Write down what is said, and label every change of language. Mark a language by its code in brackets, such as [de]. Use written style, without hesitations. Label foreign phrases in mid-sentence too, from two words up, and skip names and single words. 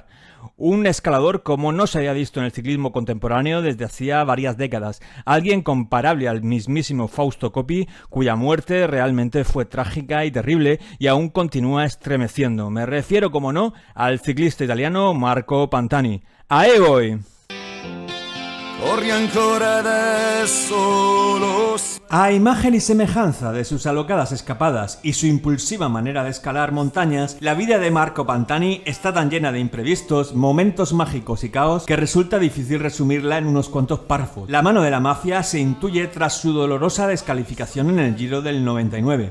[es] Un escalador como no se había visto en el ciclismo contemporáneo desde hacía varias décadas. Alguien comparable al mismísimo Fausto Coppi, cuya muerte realmente fue trágica y terrible y aún continúa estremeciendo. Me refiero, como no, al ciclista italiano Marco Pantani. ¡Ahí voy! [it] Corri ancora adesso lo sai. [es] A imagen y semejanza de sus alocadas escapadas y su impulsiva manera de escalar montañas, la vida de Marco Pantani está tan llena de imprevistos, momentos mágicos y caos que resulta difícil resumirla en unos cuantos párrafos. La mano de la mafia se intuye tras su dolorosa descalificación en el Giro del 99.